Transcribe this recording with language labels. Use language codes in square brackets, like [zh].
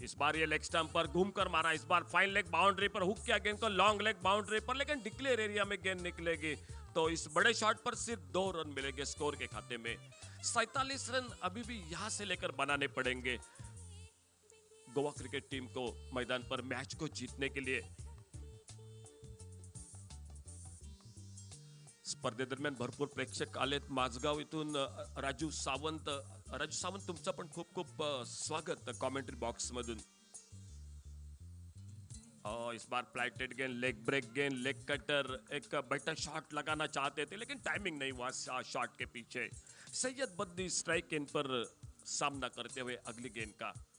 [hi] इस बार ये leg stump पर घूमकर मारा, इस बार फाइन लेग बाउंड्री पर हुक किया गेंद को, लॉन्ग लेग बाउंड्री पर, लेकिन डिक्लेयर एरिया में गेंद निकलेगी तो इस बड़े शॉट पर सिर्फ 2 रन मिलेंगे स्कोर के खाते में. 47 रन अभी भी यहां से लेकर बनाने पड़ेंगे गोवा क्रिकेट टीम को मैदान पर मैच को जीतने के लिए. [mr] स्पर्धेदरम्यान भरपूर प्रेक्षक आलेत. माझगाव इथून राजू सावंत तुमचं पण खूप खूप स्वागत कॉमेंट्री बॉक्स मधून. [hi] इस बार फ्लाइटेड गेंद, लेग ब्रेक गेंद, लेग कटर, एक बेटर शॉट लगाना चाहते थे लेकिन टाइमिंग नहीं हुआ शॉट के पीछे. सैयद बद्दी स्ट्राइक गेंद पर सामना करते हुए अगली गेंद का.